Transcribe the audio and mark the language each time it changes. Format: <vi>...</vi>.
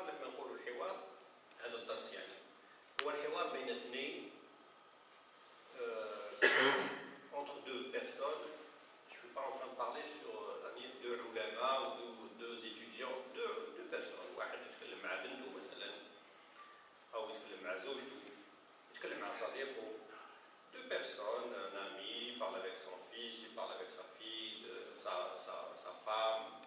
<ar>لما نقولوا الحوار، هذا الدرس يعني هو الحوار بين اثنين</ar> <fr>entre deux personnes. Je ne suis pas en train de parler sur deux علماء ou deux étudiants, deux personnes.</fr> <ar>واحد يتكلم مع بنته مثلا، أو يتكلم مع زوجته، يتكلم مع صديقه.</ar> <fr>Deux personnes, un ami parle avec son fils, il parle avec sa fille, sa femme.</fr>